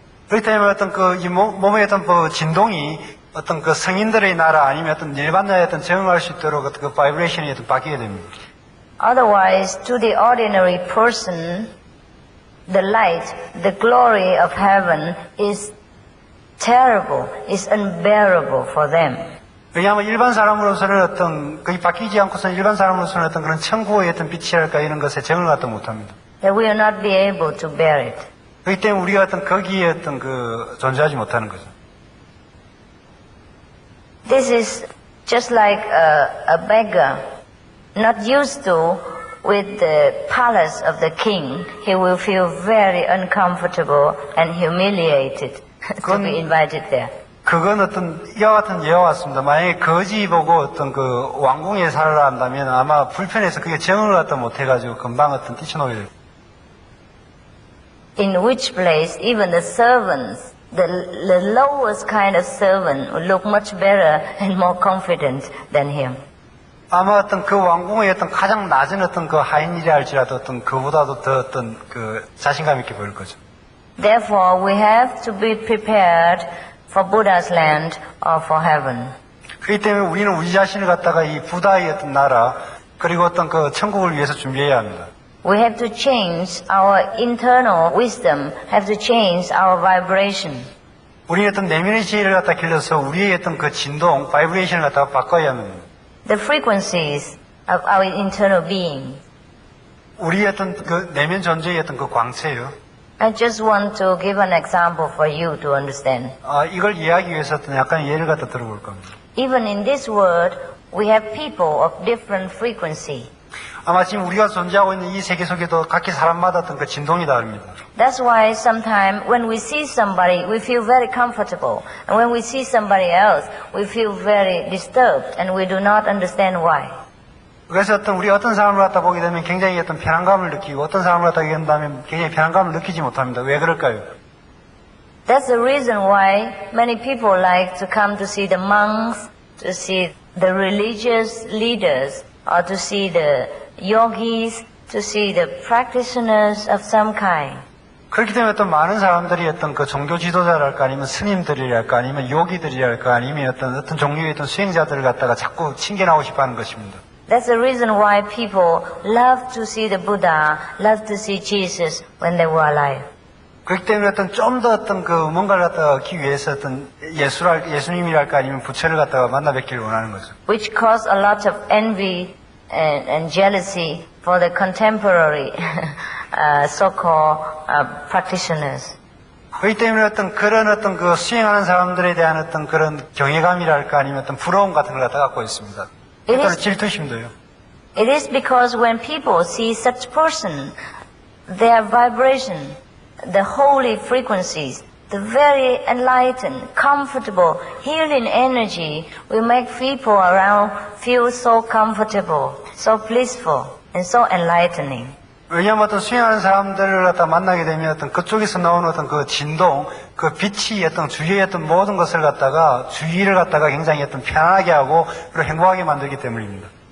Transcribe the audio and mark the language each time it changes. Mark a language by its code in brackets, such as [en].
[ko] 그렇기 때문에 어떤 그 이 몸의 어떤 그 진동이 어떤 그 성인들의 나라 아니면 어떤 일반자의 어떤 적응할 수 있도록 어떤 그 바이브레이션이 어떤 바뀌게 됩니다. [en] Otherwise, to the ordinary person, the light, the glory of heaven is terrible, is unbearable for them. [ko] 왜냐하면 일반 사람으로서는 어떤 거의 바뀌지 않고서는 일반 사람으로서는 어떤 그런 천국의 어떤 빛이랄까 이런 것에 적응을 갖다 못합니다. [en] That we will not be able to bear it. [ko] 그렇기 때문에 우리가 어떤 거기에 어떤 그 존재하지 못하는 거죠. [en] This is just like a beggar, not used to with the palace of the king. He will feel very uncomfortable and humiliated to be invited there. [ko] 그건 어떤 이와 같은 예와 같습니다. 만약에 거지 보고 어떤 그 왕궁에 살아라 한다면 아마 불편해서 그게 정을 갖다 못해가지고 금방 어떤 뛰쳐나오게 될 거예요. [en] In which place even the servants, the lowest kind of servant would look much better and more confident than him. [ko] 아마 어떤 그 왕궁의 어떤 가장 낮은 어떤 그 하인이라 할지라도 어떤 그보다도 더 어떤 그 자신감 있게 보일 거죠. [en] Therefore, we have to be prepared for Buddha's land or for heaven. [ko] 그렇기 때문에 우리는 우리 자신을 갖다가 이 부다의 어떤 나라 그리고 어떤 그 천국을 위해서 준비해야 합니다. [en] We have to change our internal wisdom, have to change our vibration. [ko] 우리의 어떤 내면의 지혜를 갖다 길러서 우리의 어떤 그 진동, 바이브레이션을 갖다가 바꿔야 합니다. [en] The frequencies of our internal being. [ko] 우리의 어떤 그 내면 존재의 어떤 그 광채요. [en] I just want to give an example for you to understand. [ko] 이걸 이해하기 위해서 어떤 약간 예를 갖다 들어볼 겁니다. [en] Even in this world, we have people of different frequency. [ko] 아마 지금 우리가 존재하고 있는 이 세계 속에도 각기 사람마다 어떤 그 진동이 다릅니다. [en] That's why sometimes when we see somebody, we feel very comfortable. And when we see somebody else, we feel very disturbed and we do not understand why. [ko] 그래서 우리가 어떤 사람을 갖다 보게 되면 굉장히 어떤 편안감을 느끼고 어떤 사람을 갖다 보게 된다면 굉장히 편안감을 느끼지 못합니다. 왜 그럴까요? [en] That's the reason why many people like to come to see the monks, to see the religious leaders, or to see the yogis, to see the practitioners of some kind. [ko] 그렇기 때문에 또 많은 사람들이 어떤 그 종교 지도자랄까 아니면 스님들이랄까 아니면 요기들이랄까 아니면 어떤 종류의 어떤 수행자들을 갖다가 자꾸 친견하고 싶어 하는 것입니다. [en] That's the reason why people love to see the Buddha, love to see Jesus when they were alive. [ko] 그렇기 때문에 어떤 좀 더 어떤 그 뭔가를 갖다가 얻기 위해서 어떤 예수님이랄까 아니면 부처를 갖다가 만나 뵙기를 원하는 거죠. [en] Which caused a lot of envy and jealousy for the contemporary so-called practitioners. [ko] 그렇기 때문에 어떤 그런 어떤 그 수행하는 사람들에 대한 어떤 그런 경외감이랄까 아니면 어떤 부러움 같은 걸 갖다 갖고 있습니다. 또는 질투심도요. [en] It is because when people see such person, their vibration, the holy frequencies, the very enlightened, comfortable, healing energy will make people around feel so comfortable, so blissful, and so enlightening. [ko] 왜냐하면 어떤 수행하는 사람들을 갖다 만나게 되면 어떤 그쪽에서 나오는 어떤 그 진동, 그 빛이 어떤 주위의 어떤 모든 것을 갖다가 주위를 갖다가 굉장히 어떤 편하게 하고 그리고 행복하게 만들기 때문입니다.